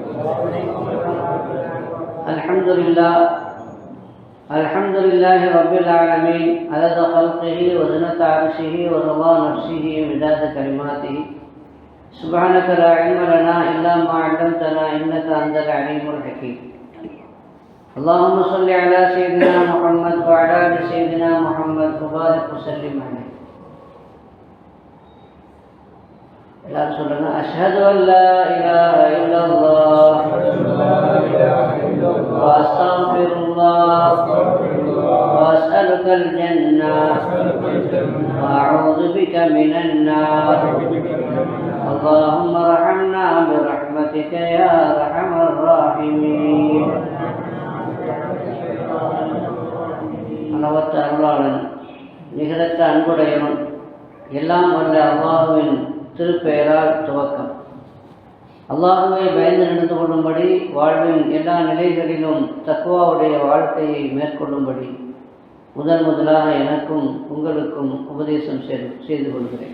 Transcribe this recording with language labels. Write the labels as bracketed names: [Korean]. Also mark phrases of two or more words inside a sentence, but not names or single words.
[Arabic] الحمد لله رب العالمين عدد خلقه وزنة عرشه ورضا نفسه ومداد كلماته. سبحانك لا علم لنا إلا ما علمتنا إنك أنت العليم الحكيم. اللهم صل على سيدنا محمد وعلى آل سيدنا محمد وبارك وسلم عليه. [Tamil] எல்லாரும் சொல்லுங்க, [Arabic] أشهد أن لا إله إلا الله وأستغفر الله وأسألك الجنة وأعوذ بك من النار. اللهم ارحمنا برحمتك يا ارحم الراحمين. [Tamil] அளவற்ற அருளாளன், நிகரற்ற அன்புடையவன், எல்லாம் வல்ல அல்லாஹுவின் திருப்பெயரால் துவக்கம். அல்லாஹுவை பயந்து நடந்து கொள்ளும்படி, வாழ்வின் எல்லா நிலைகளிலும் தக்வாவுடைய வாழ்க்கையை மேற்கொள்ளும்படி முதலாக எனக்கும் உங்களுக்கும் உபதேசம் செய்து கொள்கிறேன்.